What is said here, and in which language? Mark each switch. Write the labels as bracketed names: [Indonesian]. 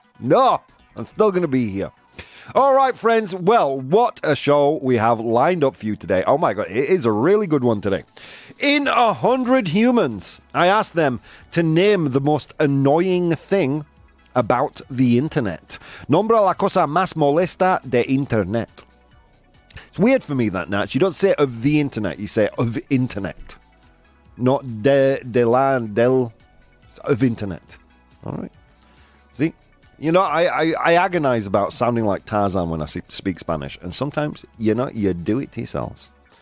[English] No, I'm still going to be here. All right, friends. Well, what a show we have lined up for you today. Oh my God, it is a really good one today. In 100 Humans, I asked them to name the most annoying thing about the internet. [Spanish] Nombra la cosa más molesta de internet. [English] It's weird for me, that, Natch. You don't say of the internet, you say of internet. Not of internet. All right. See, you know, I agonize about sounding like Tarzan when I speak Spanish, and sometimes, you know, you do it to yourselves.